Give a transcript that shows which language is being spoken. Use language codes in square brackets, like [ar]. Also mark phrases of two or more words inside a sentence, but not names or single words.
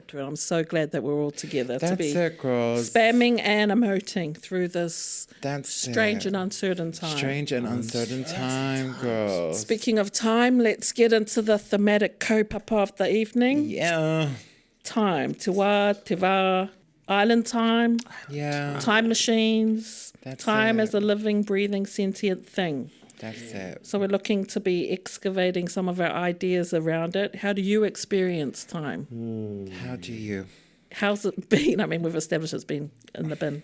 [en] And I'm so glad that we're all together to be spamming and emoting through this strange and uncertain time. Strange and uncertain time, girls. Speaking of time, let's get into the thematic kaupapa of the evening. Yeah. Time. [mi] Te wā, te wā. [en] Island time. Yeah. Time machines. That's time it. as a living, breathing, sentient thing. That's it. So we're looking to be excavating some of our ideas around it. How do you experience time? How do you? How's it been? I mean, we've established it's been in the bin.